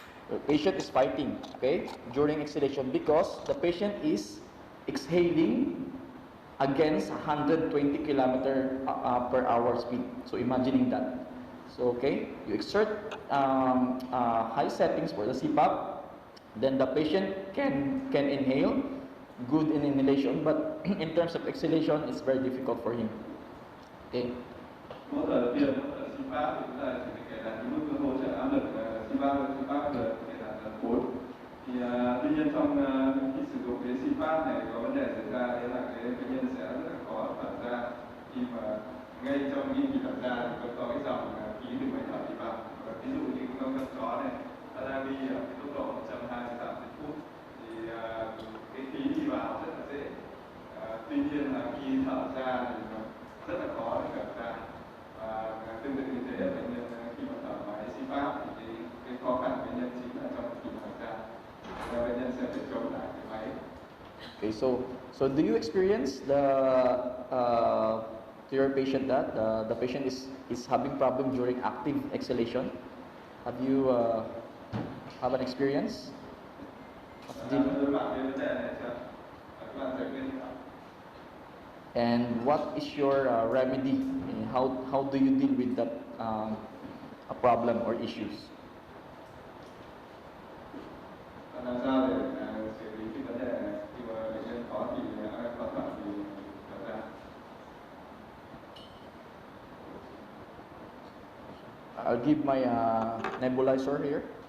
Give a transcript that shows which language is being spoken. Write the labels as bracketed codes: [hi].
[en] The patient is fighting, okay, during exhalation because the patient is exhaling against 120 kilometer per hour speed. So imagining that. So okay, you exert high settings for the CPAP, then the patient can inhale, good in inhalation, but in terms of exhalation, it's very difficult for him. Okay. [vi] Mỗi lần tiêm CPAP thì chúng ta chỉ kể là cái mức hỗ trợ áp lực CPAP là kể là 4. Thì tuy nhiên trong khi sử dụng cái CPAP này có vấn đề xảy ra, đấy là cái bệnh nhân sẽ rất là khó thở ra khi mà ngay trong khi thở ra thì có cái dòng khí từ máy thở đi vào. Và ví dụ như con chó này, nó đang đi ở cái tốc độ 120 dặm trên phút thì cái khí đi vào rất là dễ. Tuy nhiên là khi thở ra thì rất là khó để thở ra. Và tương tự như thế bệnh nhân khi mà thở máy CPAP thì cái khó khăn của bệnh nhân chính là trong khi thở ra. Và bệnh nhân sẽ phải chống lại cái máy. [en] Okay, so do you experience to your patient that the patient is having problem during active exhalation? Have you have an experience? [vi] Đối mặt với vấn đề này chưa? Các bạn giải quyết như nào? [en] And what is your remedy? And how do you deal with that a problem or issues? [vi] Làm sao để xử lý cái vấn đề này khi mà bệnh nhân khó thì khó thở thì thở ra? [en] I'll give my nebulizer here.